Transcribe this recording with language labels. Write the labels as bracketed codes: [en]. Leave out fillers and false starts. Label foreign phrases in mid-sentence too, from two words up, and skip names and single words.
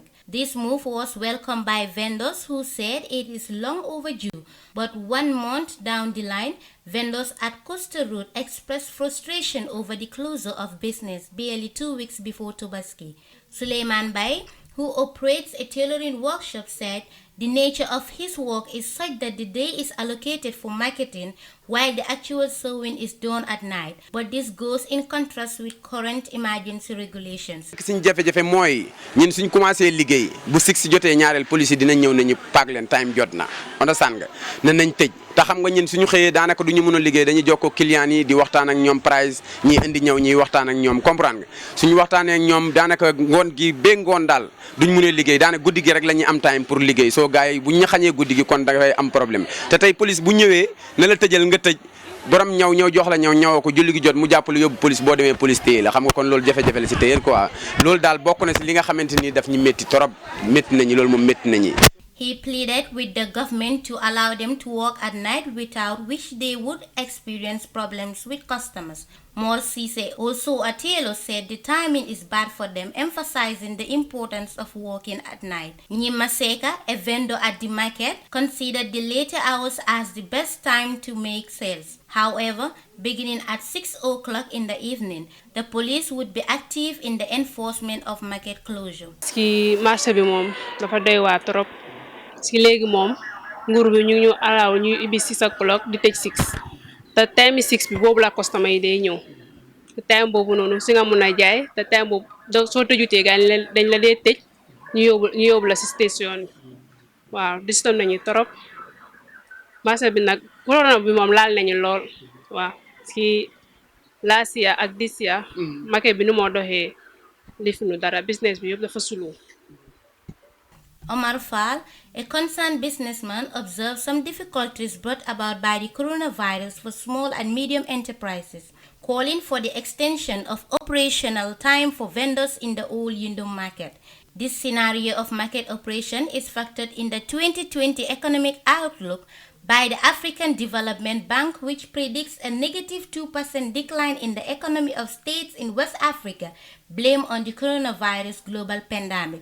[en] This move was welcomed by vendors who said it is long overdue, but 1 month down the line, vendors at Coastal Road expressed frustration over the closure of business barely 2 weeks before Tobaski. Suleiman Bay, who operates a tailoring workshop, said the nature of his work is such that the day is allocated for marketing while the actual sewing is done at night. But this goes in contrast with current emergency regulations. [wo] Suñ jafe-jafe mooy ñun suñ commencé liggéey bu 6 jotee ñaareel police dinañ ñëw nañu paak leen time jot na understand nga ne nañ tëj te xam nga ñun suñu xëyee daanaka duñu mën a liggéey dañuy jokkoo client yi di waxtaan ak ñoom price ñi indi ñëw ñuy waxtaan ak ñoom comprendre nga suñu waxtaanee ak ñoom daanaka ngoon gi ba ngoon daal duñ mën a liggéey daanaka guddi gi rek la ñuy am time pour liggéey soo gars yi buñ ñu xañee guddi gi kon dafay am problème te tey police bu ñëwee ne la tëjal nga tëj borom ñëw jox la ñëwoo ko julli gi jot mu jàppale yóbbu police boo demee police téye la xam nga kon loolu jafe-jafe la si téyeel quoi loolu daal bokk na si li nga xamante ni daf ñu métti trop métti nañu loolu moom métti nañu. [en] He pleaded with the government to allow them to work at night, without which they would experience problems with customers. Mor Cisse, also a tailor, said the timing is bad for them, emphasizing the importance of working at night. Nyima Seka, a vendor at the market, considered the later hours as the best time to make sales. However, beginning at 6 o'clock in the evening, the police would be active in the enforcement of market closure. [wo] Ci marché bi mom dafa doy waar trop. Si léegi moom nguur bi ñu alaaw ñuy ibbi 6 o'clock di tëj 6 te time 6 bi boobu la customer yi day ñëw te time boobu noonu si nga mun a jaay te time boobu soo tëjutee gaa dañ la dee tëj ñu yóbbu la si station bi waaw diston nañu trop marché bi nag corona bi moom laal nañu lool waaw si [en] last year [wo] ak [en] this year [wo] marché bi nu moo doxee lifuñu dara business bi yëpp dafa sulu. [en] Omar Fall, a concerned businessman, observed some difficulties brought about by the coronavirus for small and medium enterprises, calling for the extension of operational time for vendors in the Old Yundum market. This scenario of market operation is factored in the 2020 economic outlook by the African Development Bank, which predicts a negative 2% decline in the economy of states in West Africa, blamed on the coronavirus global pandemic.